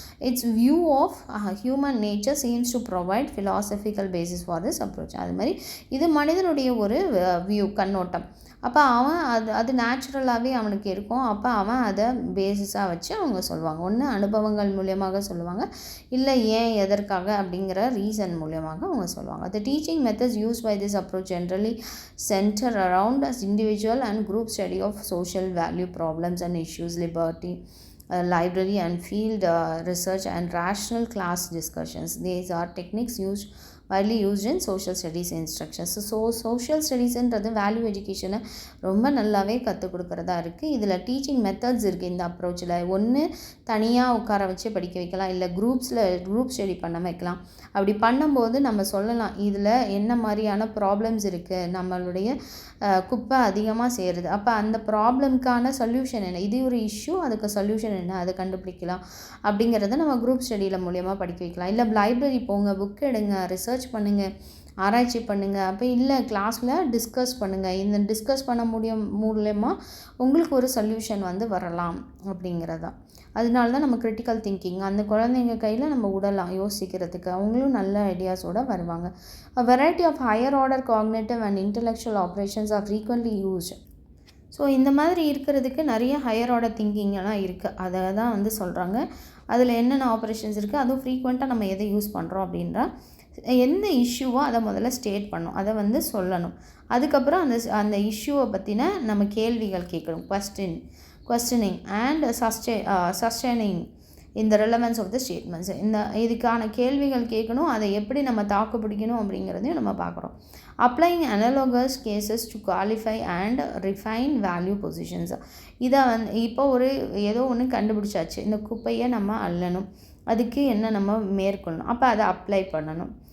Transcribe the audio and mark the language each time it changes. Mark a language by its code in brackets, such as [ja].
[en] Its view of human nature seems to provide philosophical basis for this approach. [ta] அது மாதிரி இது மனிதனுடைய ஒரு வியூ, கண்ணோட்டம். அப்போ அவன் அது நேச்சுரலாகவே அவனுக்கு இருக்கும். அப்போ அவன் அதை பேசிஸாக வச்சு அவங்க சொல்லுவாங்க. ஒன்று அனுபவங்கள் மூலியமாக சொல்லுவாங்க, இல்லை ஏன் எதற்காக அப்படிங்கிற ரீசன் மூலியமாக அவங்க சொல்லுவாங்க. [en] The teaching methods used by this approach generally center around individual and group study of social value problems and issues, liberty, library and field research and rational class discussions. These are techniques widely used in social studies instructions. [ta] So social ஸ்டடீஸுன்றது value எஜுகேஷனை ரொம்ப நல்லாவே கற்றுக் கொடுக்குறதா இருக்குது. இதில் teaching methods இருக்குது இந்த அப்ரோச்சில். ஒன்று தனியாக உட்கார வச்சு படிக்க வைக்கலாம், இல்லை குரூப் ஸ்டடி பண்ண வைக்கலாம். அப்படி பண்ணும்போது நம்ம சொல்லலாம், இதில் என்ன மாதிரியான ப்ராப்ளம்ஸ் இருக்குது, நம்மளுடைய குப்பை அதிகமாக சேருது, அப்போ அந்த ப்ராப்ளம்க்கான சொல்யூஷன் என்ன, இது ஒரு இஷ்யூ, அதுக்கு சொல்யூஷன் என்ன, அதை கண்டுபிடிக்கலாம் அப்படிங்கிறத நம்ம குரூப் ஸ்டடியில் மூலியமாக படிக்க வைக்கலாம். இல்லை லைப்ரரி போங்க, புக் எடுங்க, ரிசர்ச் பண்ணுங்கள், ஆராய்ச்சி பண்ணுங்கள். அப்போ இல்லை கிளாஸில் டிஸ்கஸ் பண்ணுங்கள். இந்த டிஸ்கஸ் பண்ண மூலயமா உங்களுக்கு ஒரு சொல்யூஷன் வரலாம் அப்படிங்கிறதா. அதனால தான் நம்ம கிரிட்டிக்கல் திங்கிங் அந்த குழந்தைங்க கையில் நம்ம விடலாம் யோசிக்கிறதுக்கு. அவங்களும் நல்ல ஐடியாஸோடு வருவாங்க. [en] A variety of higher order cognitive and intellectual operations are frequently used. [ta] So இந்த மாதிரி இருக்கிறதுக்கு நிறைய ஹையர் ஆர்டர் திங்கிங் எல்லாம் இருக்குது. அதை தான் சொல்கிறாங்க. அதில் என்னென்ன ஆப்ரேஷன்ஸ் இருக்குது, அதுவும் ஃப்ரீக்வெண்ட்டாக நம்ம எதை யூஸ் பண்ணுறோம் அப்படின்றா எந்த இஷ்யூவோ அதை முதல்ல ஸ்டேட் பண்ணணும், அதை சொல்லணும். அதுக்கப்புறம் அந்த இஷ்யூவை பற்றின நம்ம கேள்விகள் கேட்கணும், [en] questioning and sustaining in the relevance of the statements. [ta] இதுக்கான கேள்விகள் கேட்கணும், அதை எப்படி நம்ம தாக்கு பிடிக்கணும் அப்படிங்கிறதையும் நம்ம பார்க்குறோம். [en] applying analogous cases to qualify and refine value positions. [ta] இதை இப்போ ஏதோ ஒன்று கண்டுபிடிச்சாச்சு, இந்த குப்பையை நம்ம அள்ளணும், அதுக்கு என்ன நம்ம மேற்கொள்ளணும், அப்போ அதை அப்ளை பண்ணணும்.